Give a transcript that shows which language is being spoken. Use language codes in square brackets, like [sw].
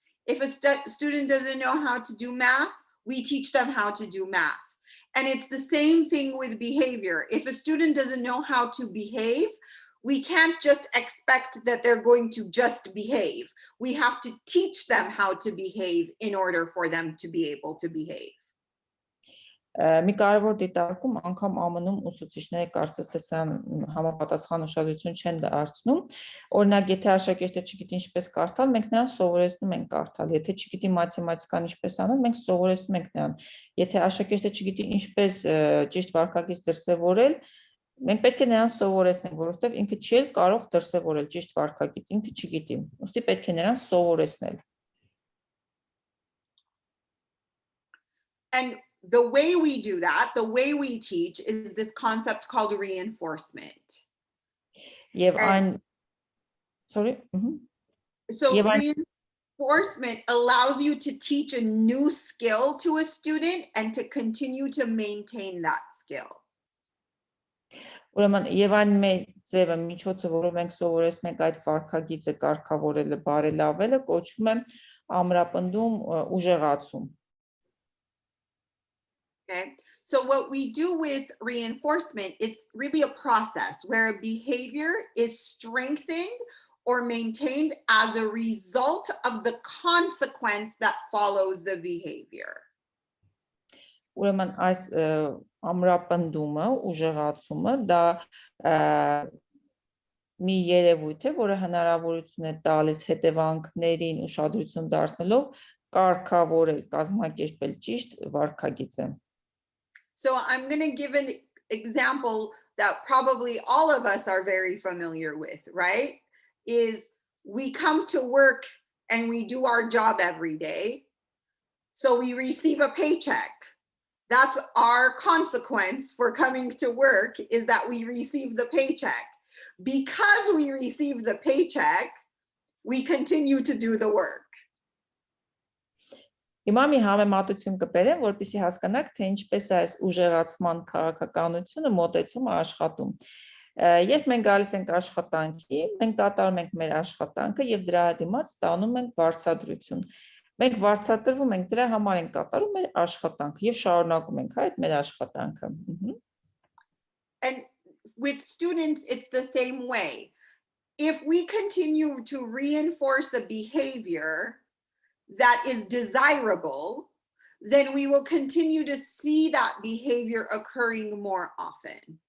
[en] If a student doesn't know how to do math, we teach them how to do math. And it's the same thing with behavior. If a student doesn't know how to behave, we can't just expect that they're going to just behave. We have to teach them how to behave in order for them to be able to behave. [hy] Մի կարևոր դիտարկում անգամ ԱՄՆ-ում ուսուցիչները կարծես թե սան համապատասխան ուշադրություն չեն դարձնում։ Օրինակ, եթե աշակերտը չգիտի ինչպես կարդալ, մենք նրան սովորեցնում ենք կարդալ։ Եթե չգիտի մաթեմատիկան ինչպես անել, մենք սովորեցնում ենք նրան։ Եթե աշակերտը չգիտի ինչպես ճիշտ վարքագիծ դրսևորել, մենք պետք է նրան սովորեցնենք, որովհետև ինքը չի կարող դրսևորել ճիշտ վարքագիծ, ինքը չգիտի։ Ուստի պետք է նրան սովորեցնել։ [en] And the way we do that, the way we teach, is this concept called reinforcement. Sorry. So reinforcement allows you to teach a new skill to a student and to continue to maintain that skill. [hy] Ուրեմն եւ այն ձևը միջոցը, որով մենք սովորեցնենք այդ վարքագիծը կարգավորելը, բարելավելը, կոչվում է ամրապնդում, ուժեղացում։ [en] Okay, so what we do with reinforcement, it's really a process where a behavior is strengthened or maintained as a result of the consequence that follows the behavior. [hy] Ուրեմն այս ամրապնդումը, ուժեղացումը դա մի երևույթ է, որը հնարավորություն է տալիս հետևանքներին ուշադրություն դարձնելով կարգավորել, կազմակերպել ճիշտ վարքագիծը։ [en] So I'm going to give an example that probably all of us are very familiar with, right? Is we come to work and we do our job every day. So we receive a paycheck. That's our consequence for coming to work, is that we receive the paycheck. Because we receive the paycheck, we continue to do the work. [hy] Հիմա մի համեմատություն կբերեմ, որպեսզի հասկանաք, թե ինչպես է այս ուժեղացման քաղաքականությունը մոտեցումը աշխատում։ Երբ մենք գալիս ենք աշխատանքի, մենք կատարում ենք մեր աշխատանքը եւ դրա դիմաց ստանում ենք վարձատրություն։ Մենք վարձատրվում ենք, դրա համար ենք կատարում մեր աշխատանքը եւ շարունակում ենք այդ մեր աշխատանքը։ [en] And with students, it's the same way. If we continue to reinforce a behavior that is desirable, then we will continue to see that behavior occurring more often.